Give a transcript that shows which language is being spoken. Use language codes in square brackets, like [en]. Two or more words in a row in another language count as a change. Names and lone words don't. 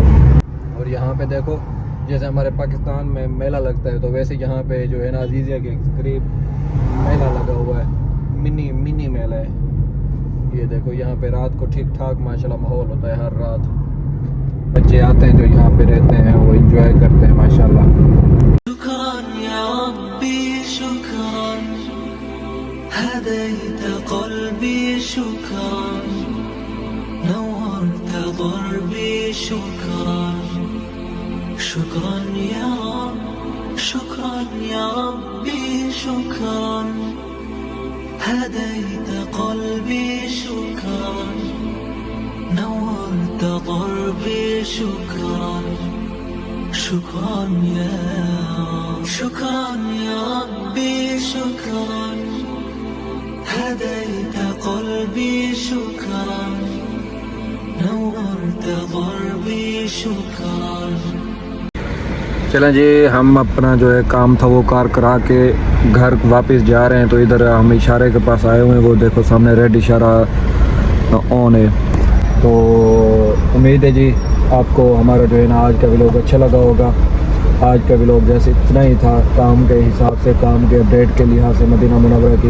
[ur] اور یہاں پہ دیکھو جیسے ہمارے پاکستان میں میلہ لگتا ہے، تو ویسے یہاں پہ جو ہے نا عزیزیہ کے قریب میلہ لگا ہوا ہے، منی میلہ ہے۔ یہ دیکھو یہاں پہ رات کو ٹھیک ٹھاک ماشاءاللہ ماحول ہوتا ہے، ہر رات بچے آتے ہیں جو یہاں پہ رہتے ہیں وہ انجوائے کرتے ہیں ماشاءاللہ۔ [ar] شکراً یا ربی شکراً، ہدیت قلبی شکراً، نورت ضربی شکراً، شکراً یا رب، شکراً یا ربی شکراً، هديت قلبي شكرا، نورت ضربي شكرا، شكرا يا رب، شكرا يا ربي شكرا، هديت قلبي شكرا، نورت ضربي شكرا۔ [ur] چلیں جی، ہم اپنا جو ہے کام تھا وہ کار کرا کے گھر واپس جا رہے ہیں، تو ادھر ہم اشارے کے پاس آئے ہوئے ہیں، وہ دیکھو سامنے ریڈ اشارہ آن ہے۔ تو امید ہے جی آپ کو ہمارا جو ہے نا آج کا ولاگ اچھا لگا ہوگا، آج کا ولاگ جیسے اتنا ہی تھا کام کے حساب سے, کام کے اپڈیٹ کے لحاظ سے مدینہ منورہ کی.